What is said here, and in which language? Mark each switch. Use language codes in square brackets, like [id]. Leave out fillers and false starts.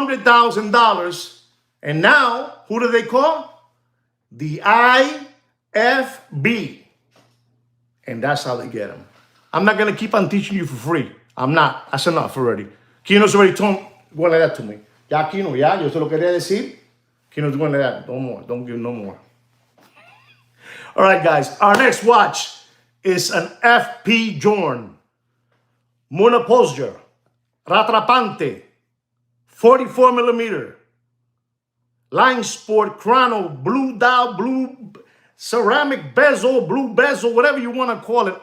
[en] $200,000. And now, who do they call? The IFB. And that's how they get them. I'm not going to keep on teaching you for free. I'm not. That's enough already. Kino's already told one like that to me. [es] Ya, Kino, ya, yo se lo quería decir. [en] Kino's going like that. No more. Don't give no more. All right, guys. Our next watch is an FP Journe. Monoposture. Rattrapante. 44 millimeter. Line Sport Chrono. Blue dial, blue ceramic bezel, blue bezel, whatever you want to call it.